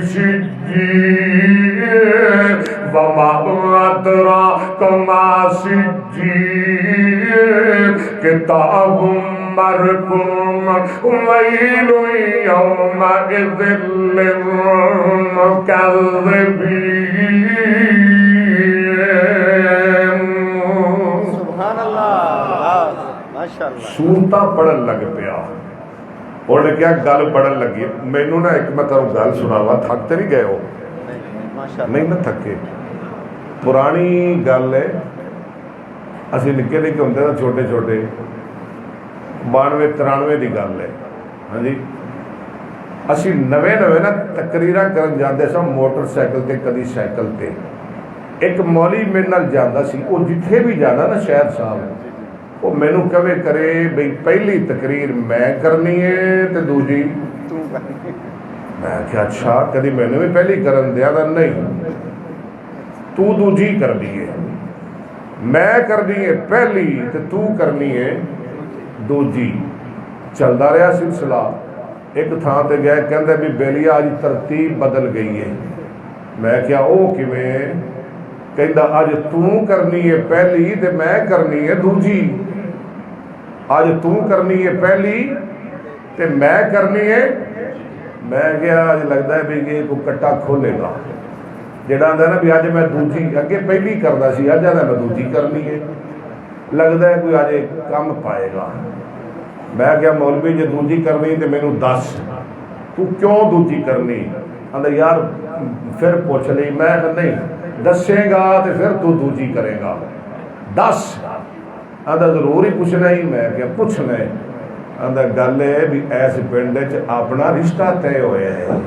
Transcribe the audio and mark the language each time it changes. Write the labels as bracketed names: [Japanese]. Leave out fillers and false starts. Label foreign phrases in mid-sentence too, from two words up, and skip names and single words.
[Arabic] سِجِّينٍ وَمَا أَدْرَاكَ مَا سِجِّينٌ كِتَابٌ مرقوم ويل يومئذ للمكذبين سبحان اللہ ماشاءاللہ [Punjabi] سورتاں پڑھن لگ پیا انہیں کیا گل پڑھن لگی مینوں نا ایک میں تمہیں گل سناوا تھک تے نہیں گئے ہو ماشاءاللہ نہیں نہ تھکے پرانی گل ہے اسی نکے نکے ہوندے نا چھوٹے چھوٹے 92-93 دی گل ہے ہاں جی اسی نویں نا تقریراں کرن جاندے سا موٹر سائیکل تے کدی سائیکل تے ایک مولوی میرے نال جاندا سی وہ جتھے بھی جانا نا شہر صاحب وہ مینوں کہے کرے بھئی پہلی تقریر میں کرنی ہے تے دوجی میں کہ اچھا کدی مینوں بھی پہلی کرن دیا نا نہیں تو دوجی کرنی ہے میں کرنی ہے پہلی تے تو کرنی ہے دوجی چلدا رہا سلسلہ ایک تھان تے گیا کہندا بھی بیلی آج ترتیب بدل گئی ہے میں کیا او کیویں کہندا اج تو کرنی ہے پہلی تے میں کرنی ہے دوجی اج تو کرنی ہے پہلی تے میں کرنی ہے میں کیا اج لگدا ہے بھی کہ کو کٹا کھولے گا جڑا آندا نا بھی اج میں دوجی اگے پہلی کردا سی اج آندا میں دوجی کرنی ہے لگتا ہے کوئی آج کم پائے گا میں کیا مولوی جی دوجی کرنی تو مینوں دس تو کیوں دوجی کرنی آندا یار پھر پوچھ لی میں نہیں دسے گا تو پھر تو دوجی کرے گا دس آندا ضرور ہی پوچھنا ہی میں کیا پوچھنا ہے آندا گل ہے بھی ایس پنڈ چ اپنا رشتہ طے ہویا ہے